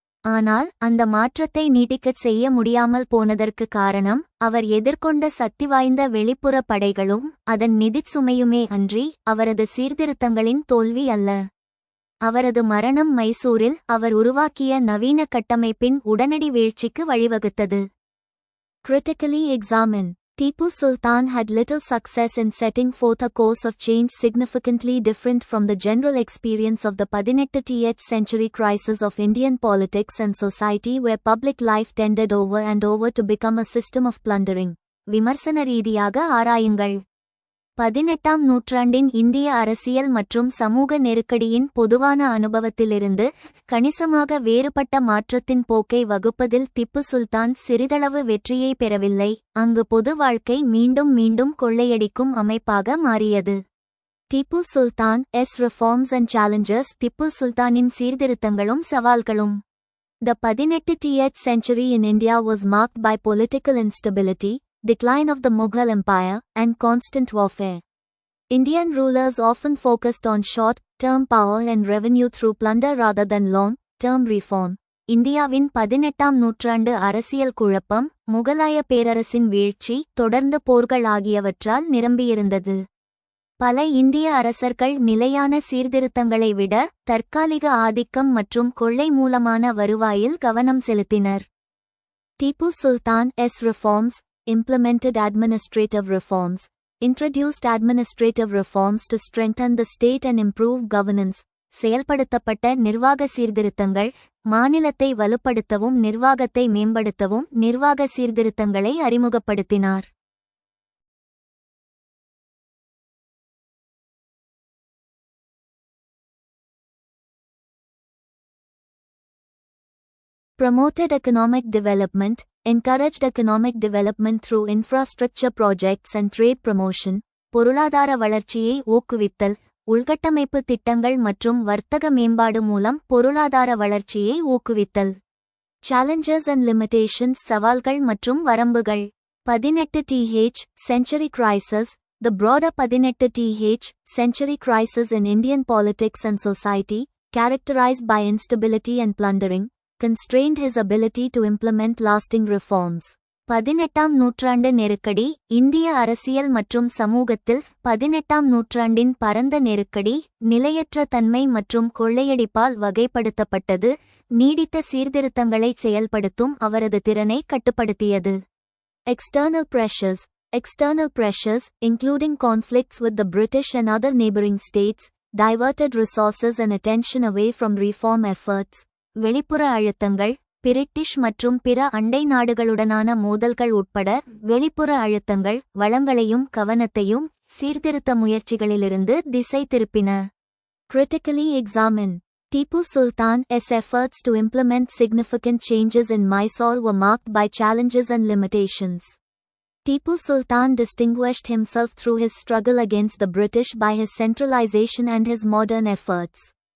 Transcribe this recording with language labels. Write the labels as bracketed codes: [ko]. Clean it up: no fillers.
[ta] ஆனால் அந்த மாற்றத்தை நீட்டிக்கச் செய்ய முடியாமல் போனதற்கு காரணம் அவர் எதிர்கொண்ட சக்திவாய்ந்த வெளிப்புற படைகளும் அதன் நிதிச் சுமையுமே அன்றி அவரது சீர்திருத்தங்களின் தோல்வி அல்ல. அவரது மரணம் மைசூரில் அவர் உருவாக்கிய நவீன கட்டமைப்பின் உடனடி வீழ்ச்சிக்கு வழிவகுத்தது. [en] Critically examine. Tipu Sultan had little success in setting forth a course of change significantly different from the general experience of the 18th century crisis of Indian politics and society where public life tended over and over to become a system of plundering. [ta] விமர்சன ரீதியாக ஆராயுங்கள். 18ஆம் நூற்றாண்டின் இந்திய அரசியல் மற்றும் சமூக நெருக்கடியின் பொதுவான அனுபவத்திலிருந்து கணிசமாக வேறுபட்ட மாற்றத்தின் போக்கை வகுப்பதில் திப்பு சுல்தான் சிறிதளவு வெற்றியை பெறவில்லை. அங்கு பொது வாழ்க்கை மீண்டும் மீண்டும் கொள்ளையடிக்கும் அமைப்பாக மாறியது. Tipu Sultan [en] Reforms and challenges. [ta] Tipu சுல்தானின் சீர்திருத்தங்களும் சவால்களும். [en] The 18th century in India was marked by political instability, decline of the Mughal Empire, and constant warfare. Indian rulers often focused on short-term power and revenue through plunder rather than long-term reform. [ta] இந்தியாவின் 18ஆம் நூற்றாண்டு அரசியல் குழப்பம், முகலாய பேரரசின் வீழ்ச்சி, தொடர்ந்து போர்கள் ஆகியவற்றால் நிரம்பியிருந்தது. பல இந்திய அரசர்கள் நிலையான சீர்திருத்தங்களை விட தற்காலிக ஆதிக்கம் மற்றும் கொள்ளை மூலமான வருவாயில் கவனம் செலுத்தினர். [en] Tipu Sultan's reforms implemented administrative reforms, introduced administrative reforms to strengthen the state and improve governance. [ta] செயல்படுத்தப்பட்ட நிர்வாக சீர்திருத்தங்கள் மாநிலத்தை வலுப்படுத்தவும் நிர்வாகத்தை மேம்படுத்தவும் நிர்வாக சீர்திருத்தங்களை அறிமுகப்படுத்தினார். [en] Promoted economic development, encouraged economic development through infrastructure projects and trade promotion. [ta] பொருளாதார வளர்ச்சியை ஊக்குவித்தல், உள்கட்டமைப்பு திட்டங்கள் மற்றும் வர்த்தக மேம்பாடு மூலம் பொருளாதார வளர்ச்சியை ஊக்குவித்தல். [en] Challenges and limitations. [ta] சவால்கள் மற்றும் வரம்புகள். [en] 18th century crisis. The broader 18th century crisis in Indian politics and society, characterized by instability and plundering, constrained his ability to implement lasting reforms. [ta] 18ஆம் நூற்றாண்டு நெருக்கடி. இந்திய அரசியல் மற்றும் சமூகத்தில் 18ஆம் நூற்றாண்டின் பரந்த நெருக்கடி நிலையற்ற தன்மை மற்றும் கொள்ளையடிப்பால் வகைப்படுத்தப்பட்டது. நீடித்த சீர்திருத்தங்களை செயல்படுத்தும் அவரது திறனை கட்டுப்படுத்தியது. [en] External pressures. External pressures, including conflicts with the British and other neighboring states, diverted resources and attention away from reform efforts. [ta] வெளிப்புற அழுத்தங்கள், பிரிட்டிஷ் மற்றும் பிற அண்டை நாடுகளுடனான மோதல்கள் உட்பட வெளிப்புற அழுத்தங்கள் வளங்களையும் கவனத்தையும் சீர்திருத்த முயற்சிகளிலிருந்து திசை திருப்பின. [en] Critically examine. Tipu Sultan's efforts to implement significant changes in Mysore were marked by challenges and limitations. Tipu Sultan distinguished himself through his struggle against the British by his centralization and his modern efforts.